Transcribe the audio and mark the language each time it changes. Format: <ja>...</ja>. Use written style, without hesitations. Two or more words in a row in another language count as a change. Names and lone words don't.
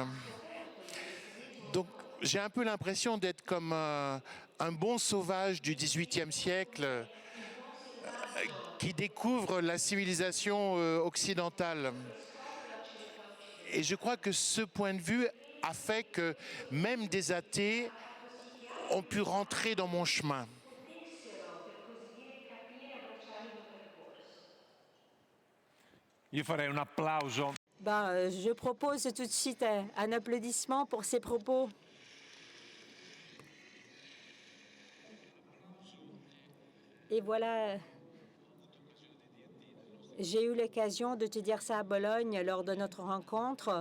<fr>Donc j'ai un peu l'impression d'être comme un bon sauvage du XVIIIe siècle qui découvre la civilisation occidentale. Et je crois que ce point de vue a fait que même des athées ont pu rentrer dans mon chemin.</fr> <it>Io farei un applauso.</it> <fr>Je propose tout de suite un applaudissement pour ces propos. Et voilà, j'ai eu l'occasion de te dire ça à Bologne lors de notre rencontre.</fr>